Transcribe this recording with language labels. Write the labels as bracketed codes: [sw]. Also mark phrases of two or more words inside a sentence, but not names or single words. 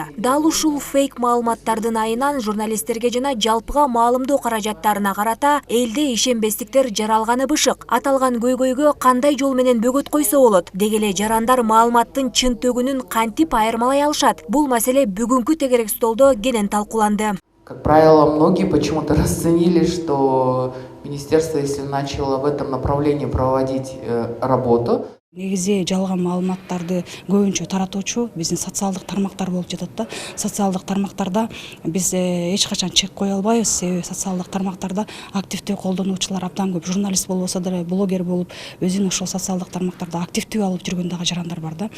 [ky] Дал ушул фейк маалыматтардын айынан журналисттерге жана жалпыга маалымдоо каражаттарына карата элде ишенбестиктер жаралганы бышык. Аталган көйгөйгө кандай жол менен бөгөт койсо болот? Деги эле жарандар маалыматтын чын төгүнүн кантип айырмалай алышат? Бул маселе бүгүнкү тегерек столдо кенен талкууланды. [ru] Как правило, многие почему-то расценили, что министерство, если начало в этом направлении проводить работу, [ky] негизи жалган маалыматтарды көбүнчө таратуучу биздин социалдык тармактар болуп жатат да. Социалдык тармактарда биз эч качан чек кое албайбыз. Себеби социалдык тармактарда активдүү колдонуучулар абдан көп. Журналист болбосо деле блогер болуп, өзүн ошол социалдык тармактарда активдүү алып жүргөн дагы жарандар бар да.